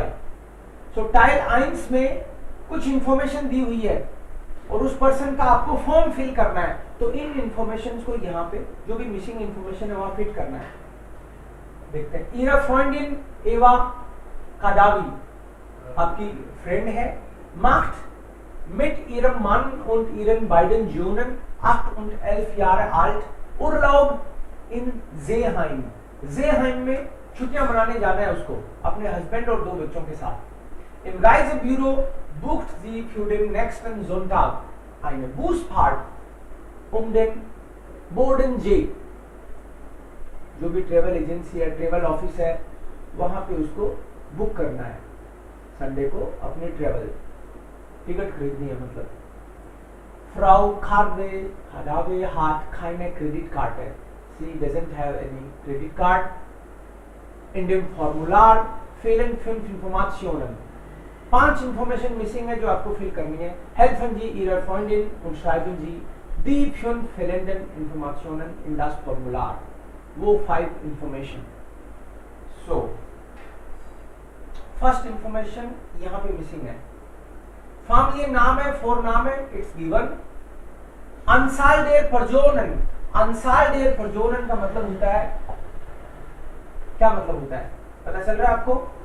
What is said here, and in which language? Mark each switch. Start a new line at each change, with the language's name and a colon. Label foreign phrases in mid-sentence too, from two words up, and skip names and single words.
Hindi: सो
German: Teil eins
Hindi: में कुछ इंफॉर्मेशन दी हुई है और उस पर्सन का आपको फॉर्म फिल करना है, तो इन इंफॉर्मेशन को यहाँ पे जो भी मिसिंग इंफॉर्मेशन है वहां फिट करना है। देखते हैं,
German: Ihre Freundin
Hindi: एवा कादावी आपकी फ्रेंड है।
German: macht mit ihrem Mann und ihren beiden Söhnen 8 und 11 Jahre alt Urlaub in Seeheim।
Hindi: Seeheim में छुट्टियां मनाने जाना है उसको अपने हस्बैंड और 2 बच्चों के साथ।
German: Im Reisebüro bucht sie für den nächsten Sonntag eine Busfahrt den Bodensee।
Hindi: जो भी ट्रेवल एजेंसी है, ट्रेवल ऑफिस है, वहां पे उसको बुक करना है संडे को अपनी ट्रेवल टिकट खरीदनी है।
German: मतलब Frau Khade Hadawe hat keine Kreditkarte, sie
English: doesn't have any credit card।
German: in dem Formular fehlen 5 Informationen,
Hindi: 5 इंफॉर्मेशन मिसिंग है जो आपको फिल करनी है।
German: helfen Sie Ihrer Freundin und schreiben Sie die 5 fehlenden Informationen in das Formular,
Hindi: वो 5 इंफॉर्मेशन।
English: so first information
Hindi: यहाँ पे मिसिंग है, फैमिली नाम है, फोरनाम है,
English: it's given.
German: Anzahl der Personen, Anzahl der Personen
Hindi: का मतलब होता है, क्या मतलब होता है पता चल रहा है आपको?